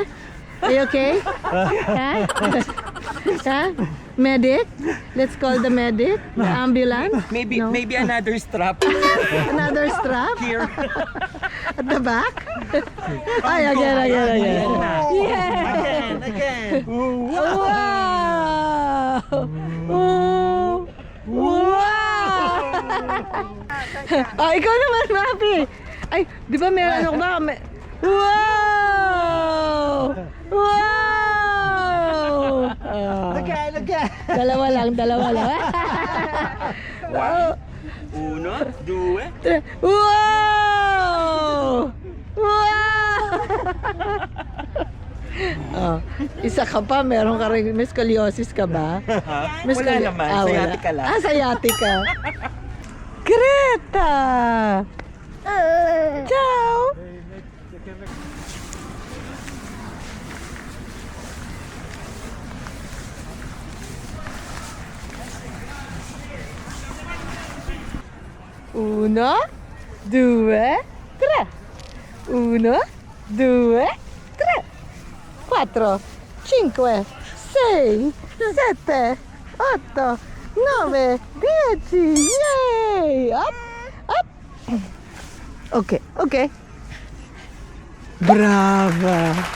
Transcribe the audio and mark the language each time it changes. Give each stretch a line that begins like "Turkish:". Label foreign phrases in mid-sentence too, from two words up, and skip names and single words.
English: Are you okay? Huh? Huh? Medic? Let's call the medic. The ambulance. Maybe No. maybe another strap. Another strap? Here. At the back? Ay, again. Yeah! Again. Wow! Oh!
Filipino: Wow! Oh, ikaw naman, Mapi! Ay, di ba meron ako ba? Wow!
English: Wow! Again.
Filipino: Dalawa lang.
English: Wow!
Italian: Uno, due.
English: Wow! Wow!
Filipino: Oh, isa ka pa, meron ka rin, may scoliosis ka ba? May Wala naman, sciatica lang. Ah, sciatica. Greta!
Italian: Ciao! Uno, due, tre. Uno, due, tre. 4, 5, 6, 7, 8, 9, 10.
English: Yay! Up! Up! Okay, okay.
Italian: Brava!